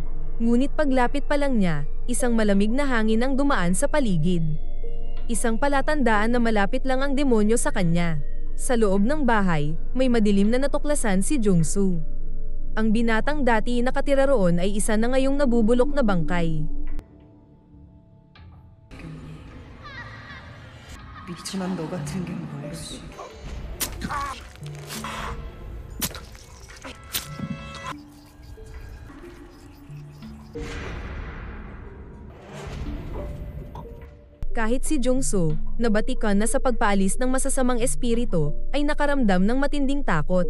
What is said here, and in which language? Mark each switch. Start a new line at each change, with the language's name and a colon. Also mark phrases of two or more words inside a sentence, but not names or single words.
Filipino: Ngunit paglapit pa lang niya, isang malamig na hangin ang dumaan sa paligid. Isang palatandaan na malapit lang ang demonyo sa kanya. Sa loob ng bahay, may madilim na natuklasan si Jungsu. Ang binatang dati nakatira roon ay isa na ngayong nabubulok na bangkay.
Korean: 미치만 너 같은 게 뭐였어?
Filipino: Kahit si Jungso, nabatikan na sa pagpaalis ng masasamang espiritu, ay nakaramdam ng matinding takot.